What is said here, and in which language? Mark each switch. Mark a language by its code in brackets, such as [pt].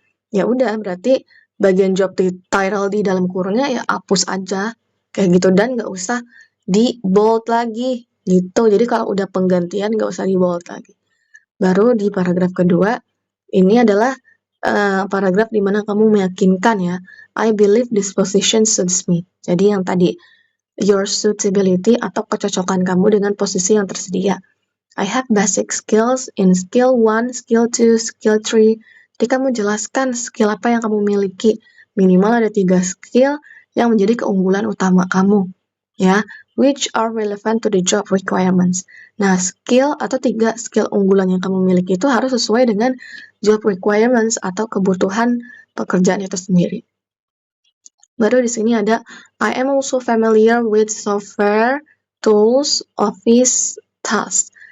[id] Ya udah, berarti bagian job title di dalam kurungnya ya hapus aja kayak gitu, dan nggak usah di bold lagi gitu. Jadi kalau udah penggantian nggak usah di bold lagi. Baru di paragraf kedua, ini adalah paragraf di mana kamu meyakinkan ya, [en] I believe this position suits me. [id] Jadi yang tadi, [en] your suitability [id] atau kecocokan kamu dengan posisi yang tersedia. [en] I have basic skills in skill 1, skill 2, skill 3. [id] Jadi kamu jelaskan skill apa yang kamu miliki. Minimal ada 3 skill yang menjadi keunggulan utama kamu. [en] Ya, which are relevant to the job requirements. [id] Nah, skill atau 3 skill unggulan yang kamu miliki itu harus sesuai dengan job requirements atau kebutuhan pekerjaan itu sendiri. Baru di sini ada [en] I am also familiar with software, tools, office, tasks.